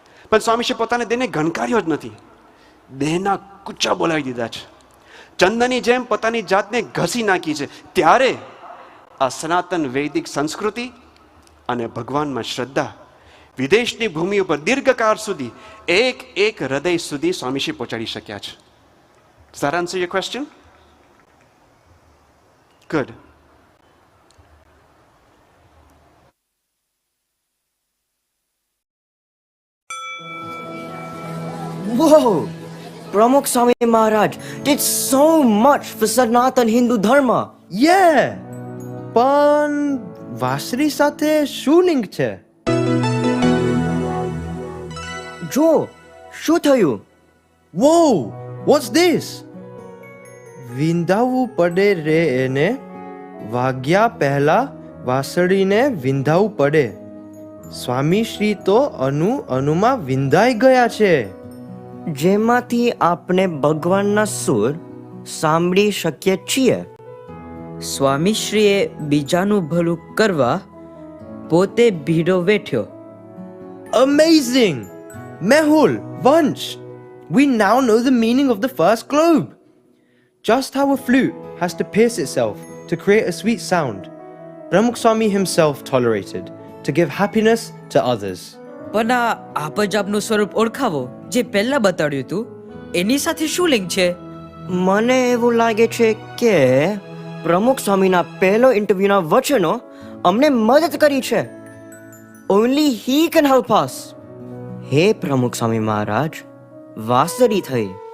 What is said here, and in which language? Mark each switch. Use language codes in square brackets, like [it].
[gu] પણ સ્વામીશ્રી પોતાને દેહને ગણકાર્યો જ નથી. દેહના કૂચા બોલાવી દીધા છે. ચંદનની જેમ પોતાની જાતને ઘસી નાખી છે. ત્યારે આ સનાતન વૈદિક સંસ્કૃતિ અને ભગવાનમાં શ્રદ્ધા વિદેશની ભૂમિ ઉપર દીર્ઘકાળ સુધી એક એક હૃદય સુધી સ્વામીશ્રી પહોંચાડી શક્યા છે. [en] Does that answer your question? Good. Whoa! Pramukh Swami Maharaj did so much for Sanatan Hindu Dharma. Yeah! [gu] પણ વાસરી સાથે શું લિંક છે? જો, શું થયું? [en] Whoa! What's this? [gu] વિંધાવું પડે રે એને, વાગ્યા પહેલા વાસળીને વિંધાવું પડે. સ્વામીશ્રી તો અનુમાં વિંધાઈ ગયા છે. જેમાંથી આપણે ભગવાનના સુર સાંભળી શકીએ છીએ. સ્વામીશ્રીએ બીજાનું ભલું કરવા પોતે ભીડો વેઠ્યો. [en] Amazing! Mehul, Vansh, we now know the meaning of the first globe. Just how a flute has to pierce itself to create a sweet sound, Pramukh Swami himself tolerated to give happiness to others. [gu] પણ આ આપનું સ્વરૂપ ઓળખાવો જે પહેલા બતાડ્યું હતું એની સાથે શું લિંક છે? મને એવું લાગે છે કે પ્રમુખ સ્વામીના પહેલો ઇન્ટરવ્યુના વચનો અમને મદદ કરી છે. [en] Only he can help us. [gu] હે પ્રમુખ સ્વામી મહારાજ, વાસરી થઈ.